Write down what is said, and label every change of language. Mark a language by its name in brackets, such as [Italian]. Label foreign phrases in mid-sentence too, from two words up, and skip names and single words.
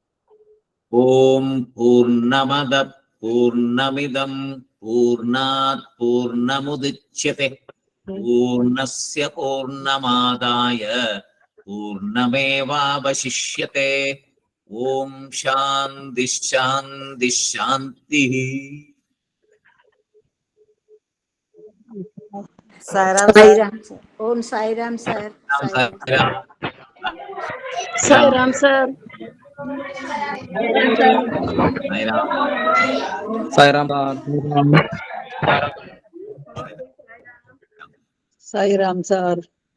[Sanskrit] ഓം പൂർണ്ണമദ പൂർണ്ണമിദം പൂർണ്ണാത് പൂർണ്ണമുദച്യത്തെ പൂർണ്ണസ്യ പൂർണ്ണമാദായ പൂർണ്ണമേവാവശിഷ്യത്തെ. ഓം ശാന്തി ശാന്തി ശാന്തി. [Telugu] సాయిరామ్ సార్. ఓం సాయిరామ్ సార్. సాయిరామ్ సార్. సాయిరామ్ సాయిరామ్ సార్.